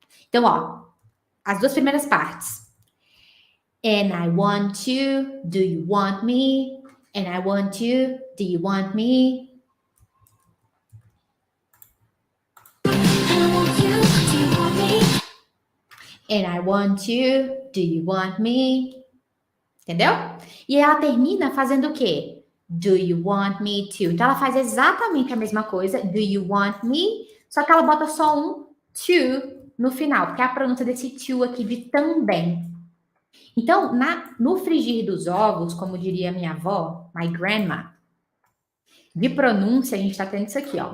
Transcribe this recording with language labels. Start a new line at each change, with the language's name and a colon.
Portuguese: Então, ó, as duas primeiras partes.
English: And I want you, do you want me? And I want you, do you want me? And I want you, do you want me?
Portuguese: Entendeu? E ela termina fazendo o quê?
English: Do you want me to?
Portuguese: Então ela faz exatamente a mesma coisa,
English: do you want me?
Portuguese: Só que ela bota só um to no final, porque é a pronúncia desse to aqui de também. Então, no frigir dos ovos, como diria minha avó,
English: my grandma,
Portuguese: de pronúncia, a gente está tendo isso aqui, ó.